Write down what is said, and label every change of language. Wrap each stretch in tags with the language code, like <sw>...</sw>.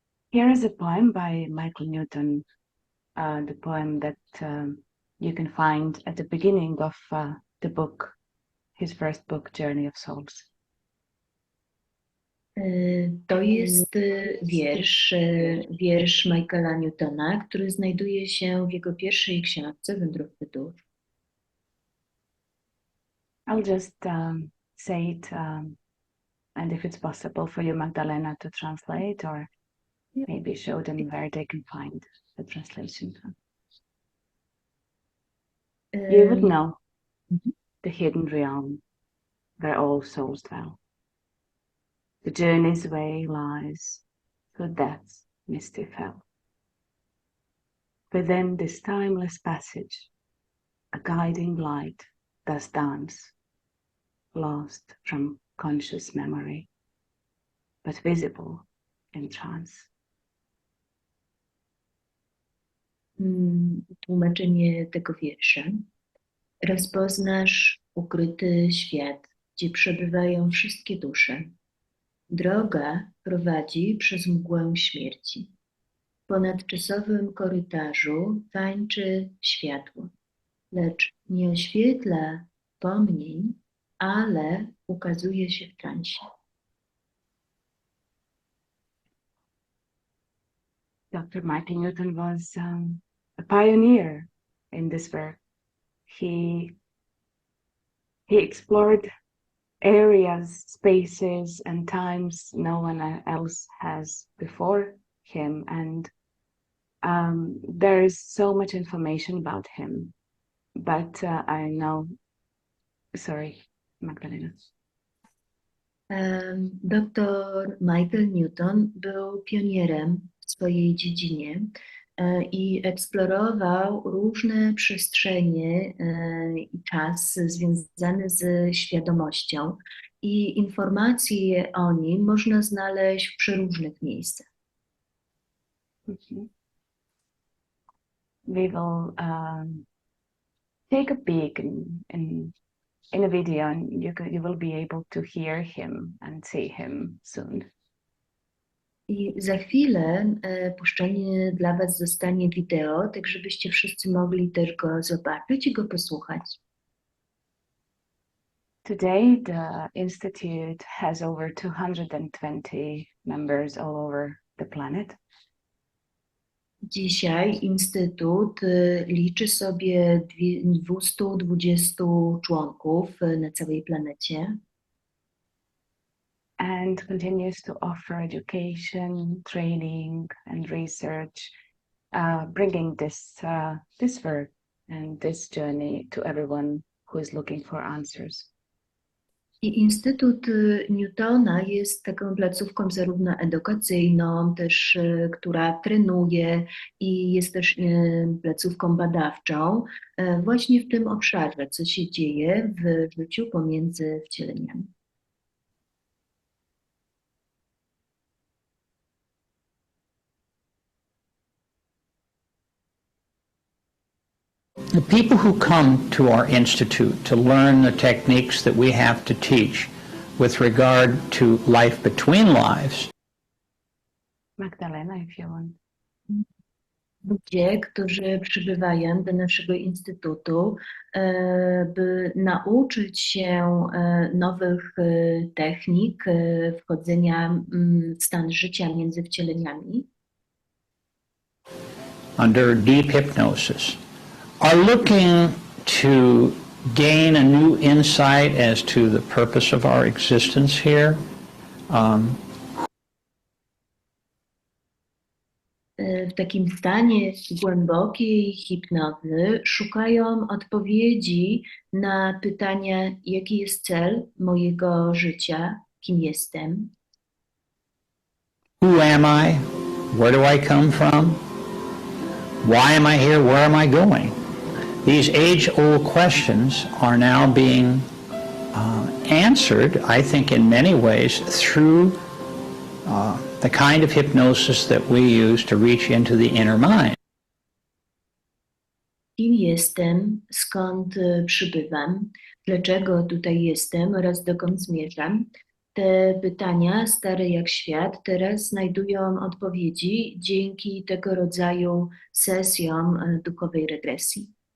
<en>Here is a poem by Michael Newton, the poem that you can find at the beginning of the book, his first book, Journey of Souls.</en> <pl>To jest wiersz Michaela Newtona, który znajduje się w jego pierwszej książce, Wędrówce dusz.</pl> <en>I'll just say it, and if it's possible for you, Magdalena, to translate, or maybe show them where they can find the translation. You would know the hidden realm where all souls dwell. The journey's way lies through death's misty fell. Within this timeless passage, a guiding light does dance, lost from conscious memory, but visible in trance.</en> <pl>Tłumaczenie tego wiersza. Rozpoznasz ukryty świat, gdzie przebywają wszystkie dusze. Droga prowadzi przez mgłę śmierci. W ponadczasowym korytarzu tańczy światło, lecz nie oświetla wspomnień, ale ukazuje się w transie.</pl> <en>Dr. Michael Newton was a pioneer in this work. He explored areas, spaces, and times no one else has before him, and there is so much information about him. But I know, sorry, Magdalena.</en> <pl>Dr Michael Newton był pionierem w swojej dziedzinie i eksplorował różne przestrzenie i czas związane ze świadomością i informacje o nim można znaleźć w przeróżnych miejscach.</pl> <en>We will take a peek in a video, and you will be able to hear him and see him soon.</en> <pl>I za chwilę puszczenie dla Was zostanie wideo, tak żebyście wszyscy mogli też go zobaczyć i go posłuchać.</pl> <en>Today, the Institute has over 220 members all over the planet.</en> <pl>Dzisiaj Instytut liczy sobie 220 członków na całej planecie.</pl> <en>And continues to offer education, training, and research, bringing this work and this journey to everyone who is looking for answers.</en> <pl>I Instytut Newtona jest taką placówką zarówno edukacyjną, też która trenuje i jest też placówką badawczą właśnie w tym obszarze, co się dzieje w życiu pomiędzy wcieleniami.</pl> <en>The people who come to our institute to learn the techniques that we have to teach with regard to life between lives Magdalena, if you want.</en> <pl>Ludzie, którzy przybywają do naszego instytutu, by nauczyć się nowych technik wchodzenia w stan życia między wcieleniami,</pl> <en>under deep hypnosis, are looking to gain a new insight as to the purpose of our existence here.</en> <pl>W takim stanie głębokiej hipnozy szukają odpowiedzi na pytania, jaki jest cel mojego życia, kim jestem,</pl> <en>Who am I? Where do I come from? Why am I here? Where am I going? These age-old questions are now being answered, I think, in many ways through the kind of hypnosis that we use to reach into the inner mind.</en> <pl>kim jestem, skąd przybywam, dlaczego tutaj jestem oraz dokąd zmierzam. Te pytania, stare jak świat, teraz znajdują odpowiedzi dzięki tego rodzaju sesjom duchowej regresji.</pl>